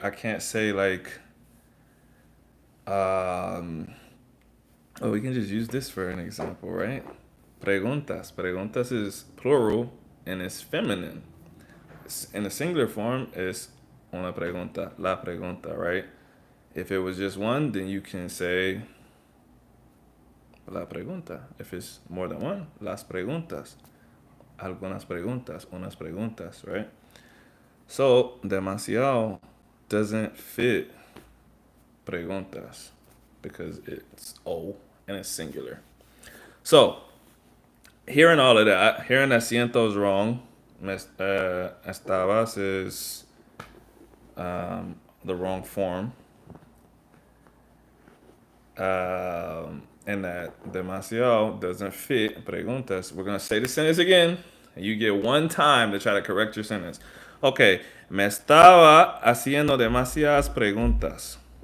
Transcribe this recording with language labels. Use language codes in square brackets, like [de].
[en] I can't say like, oh, we can just use this for an example, right? Preguntas. Preguntas is plural and it's feminine. In the singular form, it's [es] una pregunta, la pregunta, [en] right? If it was just one, then you can say la pregunta. If it's more than one, las preguntas. [es] Algunas preguntas, unas preguntas, right? [en] So, demasiado doesn't fit preguntas because it's O and it's singular. So, hearing all of that, hearing that siento is wrong, estabas is the wrong form, and that demasiado doesn't fit preguntas. We're going to say the sentence again, And you get one time to try to correct your sentence. [es] Okay, me estaba haciendo demasiadas preguntas.